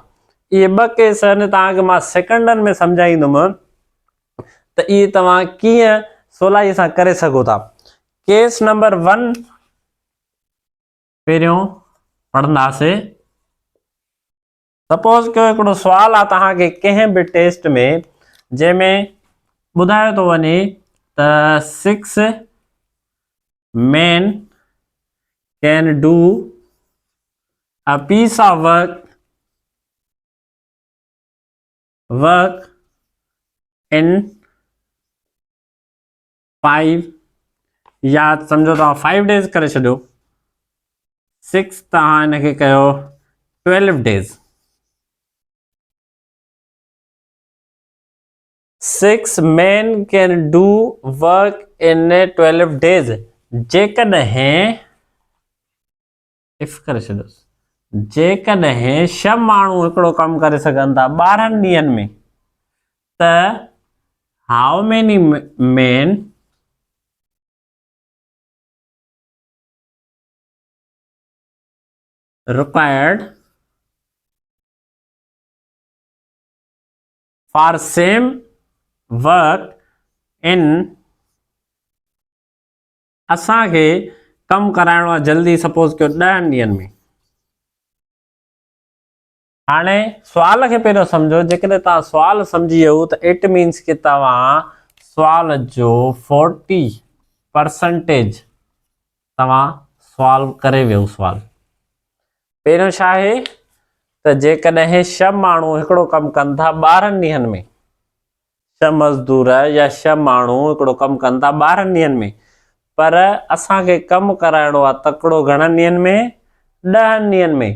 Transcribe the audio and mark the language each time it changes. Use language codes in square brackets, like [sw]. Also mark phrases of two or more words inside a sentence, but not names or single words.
[sd] इहे 2 केस आहिनि, तव्हांखे मां सेकंडनि में सम्झाईंदुमि त इहे तव्हां कीअं सवलाईअ सां करे सघो था। केस नंबर 1 पहिरियों पढ़ंदासीं। सपोज कयो हिकिड़ो सुवाल आहे तव्हांखे कंहिं बि टेस्ट में जंहिंमें ॿुधायो थो वञे त [en] 6 men can do a piece of work in 5 [sd] या समझो तव्हां 5 days करे छॾियो, 6 तव्हां हिनखे कयो 12 days। [en] 6 men can do work in 12 days। [sd] जेकॾहिं इफ करे छॾियोसि, जेकॾहिं 6 माण्हू हिकिड़ो कमु करे सघनि था 12 ॾींहंनि में, त [en] how many men required for same work in, [sd] असांखे कमु कराइणो आहे जल्दी, सपोज कयो 10 ॾींहंनि में। हाणे सुवाल खे पहिरियों सम्झो। जेकॾहिं तव्हां सुवाल सम्झी वियो त [en] it means [sd] कि तव्हां सुवाल जो 40% तव्हां सॉल्व करे वियो सुवाल। पहिरियों छा आहे त जेकॾहिं 6 माण्हू हिकिड़ो कमु कनि था 12 ॾींहंनि में, 6 मज़दूर या 6 माण्हू हिकिड़ो कमु कनि था 12 ॾींहंनि में, पर असांखे कमु कराइणो आहे तकिड़ो घणनि ॾींहंनि में, 10 ॾींहंनि में।